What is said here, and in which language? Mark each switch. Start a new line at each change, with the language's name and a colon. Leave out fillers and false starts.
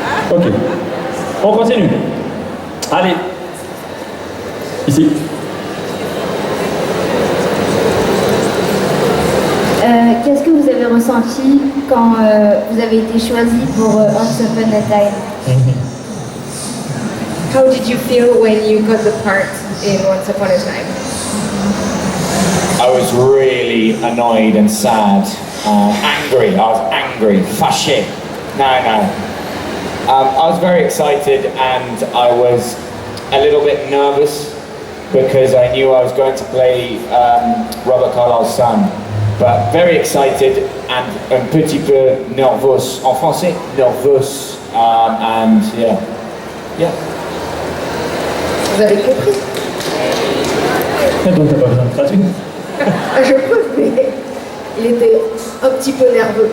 French: Ok. On continue. Allez. Ici. Qu'est-ce que vous avez ressenti quand vous avez été choisi pour Once Upon a Time?
English: How did you feel when you got the part in Once Upon a Time? I was really annoyed and sad, angry. I was angry, fâché. No. I was very excited and I was a little bit nervous because I knew I was going to play Robert Carlyle's son. But very excited and
French: un petit peu nerveux. En français, nerveux.
English: And yeah.
French: Vous avez compris? Donc t'as pas besoin de traduire. Je peux, mais il était un petit peu nerveux.